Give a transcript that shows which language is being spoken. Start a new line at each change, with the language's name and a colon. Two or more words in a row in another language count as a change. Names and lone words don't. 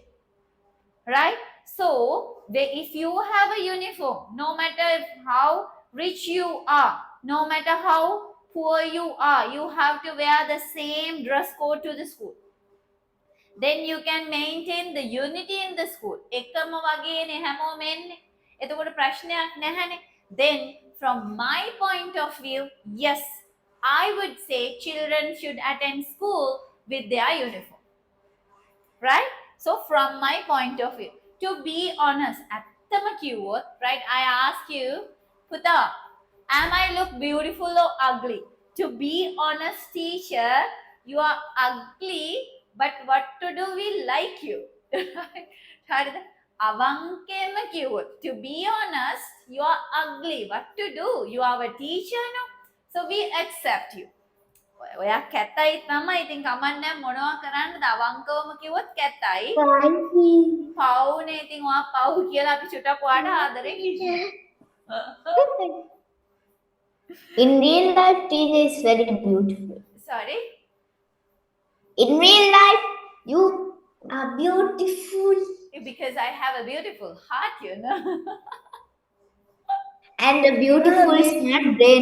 English: Right? So, if you have a uniform, no matter how rich you are, no matter how poor you are, you have to wear the same dress code to the school. Then you can maintain the unity in the school.
Sinhala: එකම වගේනේ හැමෝම එන්නේ. එතකොට ප්‍රශ්නයක් නැහැනේ.
English: Then from my point of view, yes, I would say children should attend school with their uniform. Right? So from my point of view, to be honest,
Sinhala: ඇත්තම කිව්වොත්,
English: right, I ask you, පුතා, am I look beautiful or ugly? To be honest, teacher, you are ugly, but what to do, we like you.
Sinhala: හරිද? අවංකයෙන්ම කිව්වොත්,
English: to be honest, you are ugly. What to do? You are a teacher, no? So we accept you.
Sinhala: ඔයා කැතයි තමයි. ඉතින් කමක් නැහැ මොනවා කරන්නද? අවංකවම කිව්වොත් කැතයි. පවුනේ. ඉතින් ඔයා පව් කියලා අපි චුට්ටක් ඔයාට ආදරෙන්
English: In real life, teacher is very beautiful. sorry. In real life, you are beautiful. Because I have a beautiful heart, you know. And a beautiful smart brain.